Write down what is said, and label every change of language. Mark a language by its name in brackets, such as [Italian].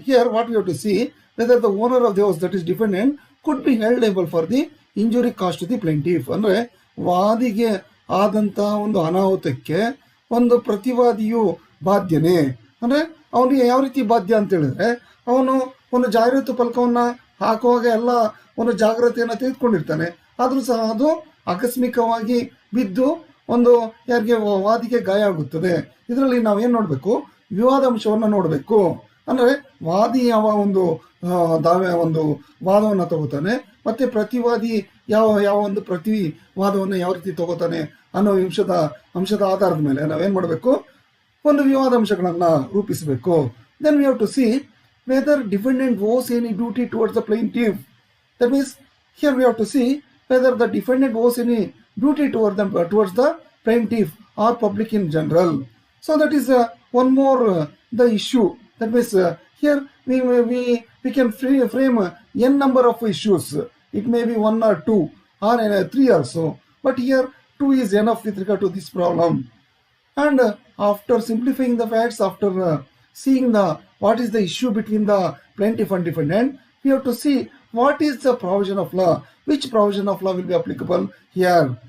[English] Here what we have to see, whether the owner of the house, that is defendant, could be held liable for the injury caused to the plaintiff. [Kannada] ಅಂದ್ರೆ ವಾದಿಗೆ ಆದಂತ ಒಂದು ಅನಾಹುತಕ್ಕೆ ಒಂದು ಪ್ರತಿವಾದಿಯು ಬಾಧ್ಯನೇ. ಅಂದ್ರೆ ಅವನಿಗೆ ಯಾವ ರೀತಿ ಬಾಧ್ಯ ಅಂತ ಹೇಳಿದ್ರೆ, ಅವನು ಒಂದು ಜಾಹೀರಾತು ಫಲಕವನ್ನ ಹಾಕುವಾಗ ಎಲ್ಲ ಒಂದು ಜಾಗ್ರತೆಯನ್ನ ತೆಗೆದುಕೊಂಡಿರ್ತಾನೆ. ಆದ್ರೂ ಸಹ ಅದು ಆಕಸ್ಮಿಕವಾಗಿ ಬಿದ್ದು ಒಂದು ವಾದಿಗೆ ಗಾಯ ಆಗುತ್ತದೆ. ಇದರಲ್ಲಿ ನಾವೇನ್ ನೋಡ್ಬೇಕು, ವಿವಾದಾಂಶವನ್ನ ನೋಡ್ಬೇಕು. ಅಂದ್ರೆ ವಾದಿ ಯಾವ ಒಂದು ವಾದವನ್ನ ತಗೋತಾನೆ, ಮತ್ತೆ ಪ್ರತಿವಾದಿ ಯಾವ ಒಂದು ಪ್ರತಿವಾದವನ್ನ ಯಾವ ರೀತಿ ತಗೋತಾನೆ ಅನ್ನೋ ಅಂಶದ ಆಧಾರದ ಮೇಲೆ ನಾವೇನ್ ಮಾಡಬೇಕು, ಒಂದು ವಿವಾದಾಂಶಗಳನ್ನ ರೂಪಿಸಬೇಕು. [English] Then we have to see whether defendant owes any duty towards the plaintiff. That means here we have to see whether the defendant owes any duty towards the plaintiff or public in general. So that is one more the issue. That means here we can frame n number of issues. It may be 1 or 2 or 3 also, but here 2 is enough with regard to this problem. And after simplifying the facts, after seeing what is the issue between the plaintiff and defendant, we have to see what is the provision of law, which provision of law will be applicable here.